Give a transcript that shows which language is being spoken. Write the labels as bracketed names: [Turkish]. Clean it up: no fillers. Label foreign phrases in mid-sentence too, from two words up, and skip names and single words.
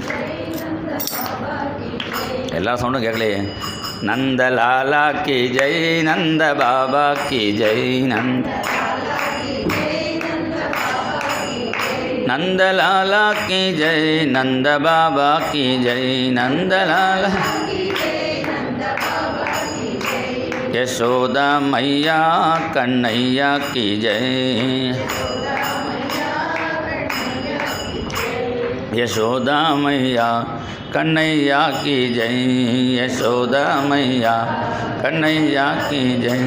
[Tamil] எல்லா சவுண்டும் கேட்கலையே. [Hindi] नंदलाला की जय, नंद बाबा की जय, नंदलाला की जय, नंद बाबा की जय, नंदलाला. यशोदा मैया कन्हैया की जय, यशोदा मैया कन्हैया की जय, यशोदा मैया कन्हैया की जय।